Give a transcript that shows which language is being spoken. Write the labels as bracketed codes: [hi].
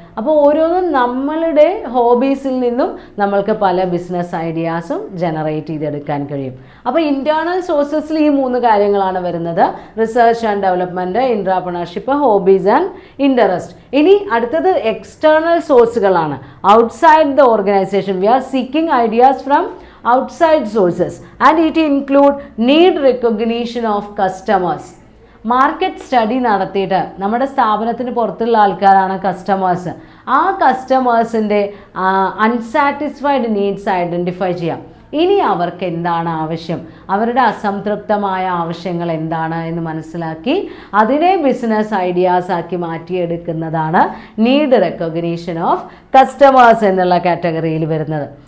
[ml] അപ്പോൾ ഓരോന്നും നമ്മളുടെ ഹോബീസിൽ നിന്നും നമ്മൾക്ക് പല ബിസിനസ് ഐഡിയാസും ജനറേറ്റ് ചെയ്തെടുക്കാൻ കഴിയും. അപ്പോൾ ഇൻറ്റേർണൽ സോഴ്സസിൽ ഈ 3 കാര്യങ്ങളാണ് വരുന്നത്: research and development, ഇൻട്രാപ്രണർഷിപ്പ്, hobbies and interest. ഇനി അടുത്തത് external സോഴ്സുകളാണ്. [en] Outside the organization we are seeking ideas from outside sources and it include need recognition of customers. [ml] Market study നടത്തിയിട്ട് നമ്മുടെ സ്ഥാപനത്തിന് പുറത്തുള്ള ആൾക്കാരാണ് കസ്റ്റമേഴ്സ്. ആ കസ്റ്റമേഴ്സിൻ്റെ അൺസാറ്റിസ്ഫൈഡ് നീഡ്സ് ഐഡൻറ്റിഫൈ ചെയ്യാം. ഇനി അവർക്ക് എന്താണ് ആവശ്യം, അവരുടെ അസംതൃപ്തമായ ആവശ്യങ്ങൾ എന്താണ് എന്ന് മനസ്സിലാക്കി അതിനെ ബിസിനസ് ഐഡിയാസ് ആക്കി മാറ്റിയെടുക്കുന്നതാണ് നീഡ് റെക്കഗ്നീഷൻ ഓഫ് കസ്റ്റമേഴ്സ് എന്നുള്ള കാറ്റഗറിയിൽ വരുന്നത്.